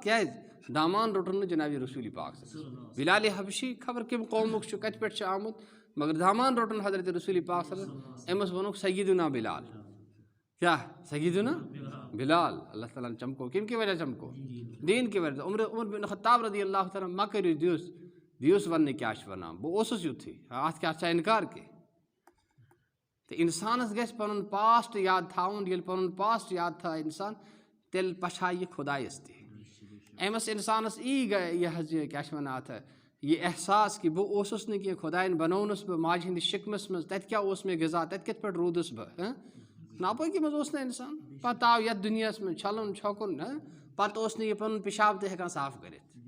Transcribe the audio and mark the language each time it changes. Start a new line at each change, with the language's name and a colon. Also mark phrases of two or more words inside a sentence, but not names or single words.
Kashmiri: کیٛازِ، دامان روٚٹُن نہٕ جنابِ رسوٗلِ پاک. بِلالِ حبشی خبر کَمہِ قومُک چھُ، کتہِ پٮ۪ٹھ چھُ آمُت، مگر دامان روٚٹُن حضرت رسوٗلِ پاک. أمِس ووٚنُکھ سیدُنا بِلال. کیٛاہ سیدُنا بِلال، اللہ تعالیٰ ہن چمکو، کَمہِ کہِ وجہ چمکو، دیٖن کہِ وجہ. عمر بن خطاب رضی اللہ تعالیٰ مہ کٔرِو دِیوٗس وننہٕ کیٛاہ چھِ ونان، بہٕ اوسُس یُتھُے، اتھ کیٛاہ چھا اِنکار کینٛہہ. تہٕ اِنسانس گژھِ پنُن پاسٹ یاد تھاوُن. ییٚلہِ پنُن پاسٹ یاد تھاوِ اِنسان تیٚلہِ پچھایہِ یہِ خۄدایس تہِ. أمِس اِنسانس یی یہِ حظ یہِ کیٛاہ چھِ ونان اتھ، یہِ احساس کہِ بہٕ اوسُس نہٕ کینٛہہ، خۄداین بنوونس بہٕ ماجہِ ہِنٛدِس شِکمس منٛز، تتہِ کیٛاہ اوس مےٚ غذا، تتہِ کِتھ پٲٹھۍ روٗدُس بہٕ، ناپٲکی منٛز اوس نہٕ اِنسان پَتہٕ آو یَتھ دُنیاہَس منٛز چھَلُن چھۄکُن پَتہٕ اوس نہٕ یہِ پَنُن پِشاب تہِ ہٮ۪کان صاف کٔرِتھ.